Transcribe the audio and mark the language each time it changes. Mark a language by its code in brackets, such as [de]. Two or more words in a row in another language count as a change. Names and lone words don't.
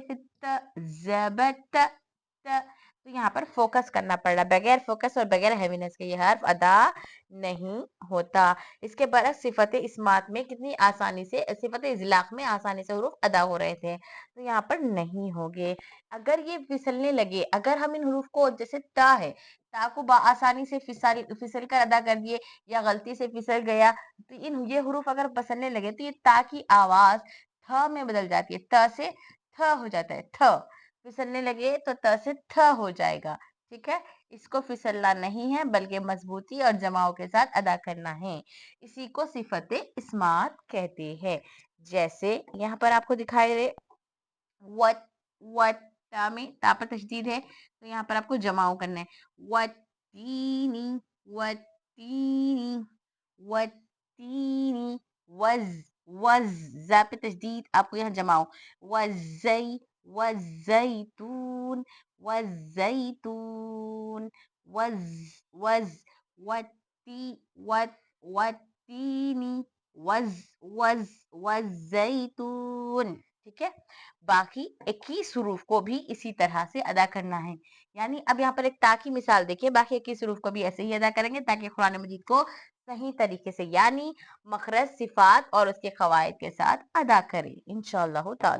[ur] پھر تجبت ت، تو یہاں پر فوکس کرنا پڑ رہا، بغیر فوکس اور بغیر ہیوینیس کے یہ حرف ادا نہیں ہوتا. اس کے برعکس صفت اصمات میں کتنی آسانی سے، صفت اذلاق میں آسانی سے حروف ادا ہو رہے تھے، تو یہاں پر نہیں ہوں گے. اگر یہ پھسلنے لگے، اگر ہم ان حروف کو، جیسے تا ہے, تا کو آسانی سے پھسل کر ادا کر دیے یا غلطی سے پھسل گیا، تو یہ حروف اگر پسلنے لگے تو یہ تا کی آواز تھ میں بدل جاتی ہے، ت سے تھ ہو جاتا ہے، تھ پھسلنے لگے تو ت سے تھ ہو جائے گا، ٹھیک ہے۔ اس کو پھسلنا نہیں ہے بلکہ مضبوطی اور جماؤ کے ساتھ ادا کرنا ہے، اسی کو صفت اسمات کہتے ہیں۔ جیسے یہاں پر آپ کو دکھائی دے وٹ وٹ، تا میں تا پر تشدید ہے تو یہاں پر آپ کو جماؤ کرنا ہے، [ar] وٹینی وٹینی وٹینی، وز وز، [ur] زا پہ تشدید، آپ کو یہاں جماؤ، [ar] وزئی وزیتون وزیتون، وز وز، وٹی وٹ وٹینی، وز وز وزیتون، [ur] ٹھیک ہے۔ باقی 21 حروف کو بھی اسی طرح سے ادا کرنا ہے، یعنی اب یہاں پر ایک تا کی مثال دیکھیے، باقی 21 حروف کو بھی ایسے ہی ادا کریں گے تاکہ قرآن مجید کو صحیح طریقے سے یعنی مخرج، صفات اور اس کے قواعد کے ساتھ ادا کریں [ar] انشاءاللہ تعالی۔